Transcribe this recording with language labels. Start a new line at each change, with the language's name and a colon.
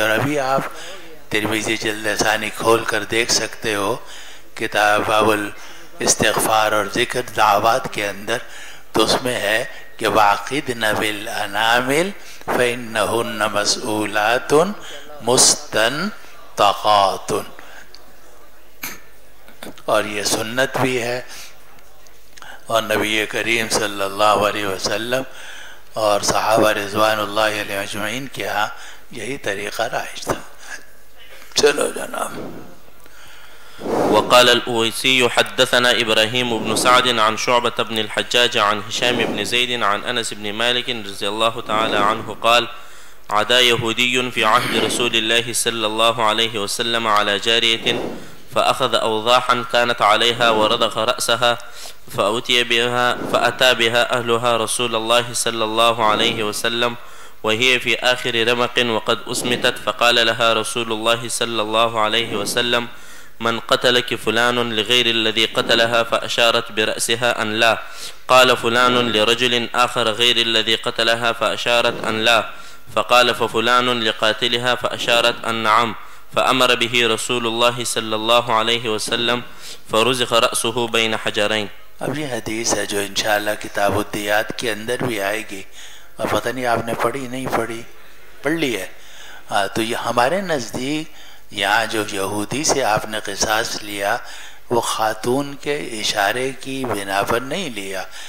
Urdu: اور ابھی آپ ترمذی جلد ثانی کھول کر دیکھ سکتے ہو کتاب باب الاستغفار اور ذکر دعوات کے اندر، تو اس میں ہے کہ
Arabic: وَعَقِدْنَ بِالْأَنَامِلِ فَإِنَّهُنَّ مَسْئُولَاتٌ مُسْتَنْطَقَاتٌ.
Urdu: اور یہ سنت بھی ہے، اور نبی کریم صلی اللہ علیہ وسلم اور صحابہ رضوان اللہ علیہ اجمعین کے ہاں یہی طریقہ رائج تھا. چلو جناب.
Arabic: وقال الأويسي حدثنا إبراهيم بن سعد عن شعبة بن الحجاج عن هشام بن زيد عن أنس بن مالك رضي الله تعالى عنه قال عدا يهودي في عهد رسول الله صلى الله عليه وسلم على جارية فأخذ أوضاحا كانت عليها ورضخ رأسها فأتى بها أهلها رسول الله صلى الله عليه وسلم وهي في آخر رمق وقد أسمتت فقال لها رسول الله صلى الله عليه وسلم من قتلك فلان لغير الذي قتلها فأشارت برأسها أن لا. قال فلان لرجل آخر غير الذي قتلها فأشارت أن لا. فقال ففلان لقاتلها فأشارت أن نعم. فأمر به رسول الله صلى الله عليه وسلم فرزق رأسه بين حجرين.
Urdu: اب یہ حدیث ہے جو انشاءاللہ کتاب الدیات کے اندر بھی آئے گی، اور پتہ نہیں آپ نے پڑھی نہیں پڑھی، پڑھ لی ہے. تو یہ ہمارے نزدیک یہاں جو یہودی سے آپ نے قصاص لیا وہ خاتون کے اشارے کی بنا پر نہیں لیا.